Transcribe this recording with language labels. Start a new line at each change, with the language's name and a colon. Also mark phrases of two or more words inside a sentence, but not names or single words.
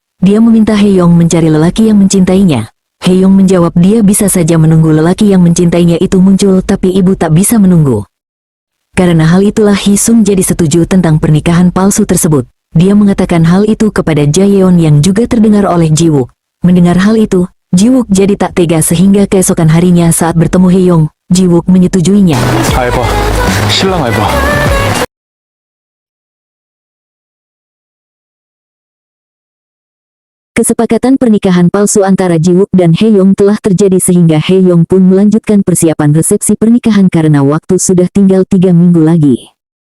Indonesian: Dia meminta Heyong mencari lelaki yang mencintainya. Heyong menjawab dia bisa saja menunggu lelaki yang mencintainya itu muncul, tapi ibu tak bisa menunggu. Karena hal itulah Hisung jadi setuju tentang pernikahan palsu tersebut. Dia mengatakan hal itu kepada Ja Yeon yang juga terdengar oleh Jiwook. Mendengar hal itu, Jiwook jadi tak tega sehingga keesokan harinya saat bertemu Heyong, Jiwook menyetujuinya.
Korean: 알바, 신랑 알바.
Indonesian: Kesepakatan pernikahan palsu antara Jiwook dan Heyong telah terjadi sehingga Heyong pun melanjutkan persiapan resepsi pernikahan karena waktu sudah tinggal 3 minggu lagi.